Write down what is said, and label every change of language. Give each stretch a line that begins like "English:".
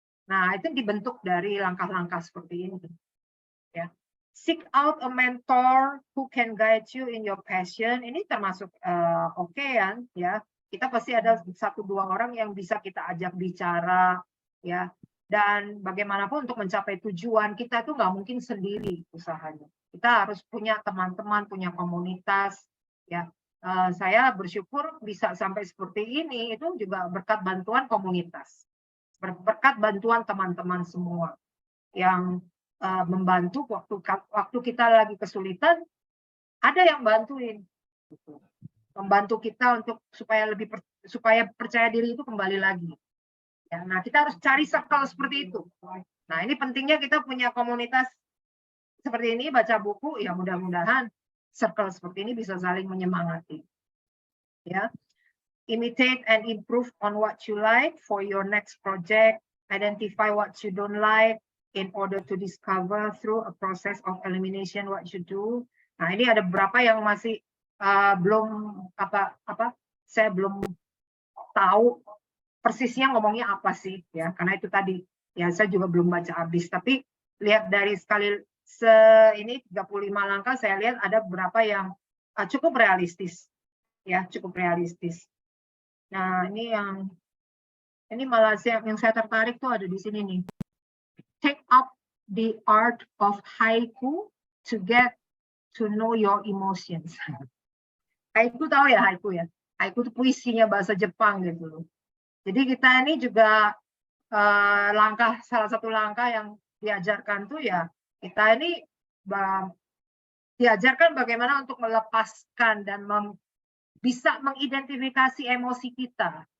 Indonesian: Nah, itu dibentuk dari langkah-langkah seperti ini. Ya.
English: Seek out a mentor who can guide you in your passion.
Indonesian: Ini termasuk oke kan, ya. Kita pasti ada 1-2 orang yang bisa kita ajak bicara, ya. Dan bagaimanapun untuk mencapai tujuan kita itu nggak mungkin sendiri usahanya. Kita harus punya teman-teman, punya komunitas, ya. Saya bersyukur bisa sampai seperti ini itu juga berkat bantuan komunitas, berkat bantuan teman-teman semua yang membantu waktu kita lagi kesulitan, ada yang bantuin, gitu. Membantu kita untuk supaya percaya diri itu kembali lagi. Ya, nah kita harus cari circle seperti itu. Nah ini pentingnya kita punya komunitas seperti ini, baca buku, ya mudah-mudahan circle seperti ini bisa saling menyemangati.
English: Ya, imitate and improve on what you like for your next project. Identify what you don't like in order to discover through a process of elimination what you do.
Indonesian: Nah ini ada beberapa yang masih belum saya belum tahu persisnya ngomongnya apa sih ya, karena itu tadi ya saya juga belum baca habis, tapi lihat dari ini 35 langkah saya lihat ada beberapa yang cukup realistis ya, cukup realistis. Nah ini malah yang saya tertarik tuh ada di sini nih.
English: Take up the art of haiku to get to know your emotions.
Indonesian: Haiku tahu ya haiku ya? Haiku itu puisinya bahasa Jepang gitu. Jadi kita ini juga salah satu langkah yang diajarkan tuh ya, kita ini diajarkan bagaimana untuk melepaskan dan bisa mengidentifikasi emosi kita.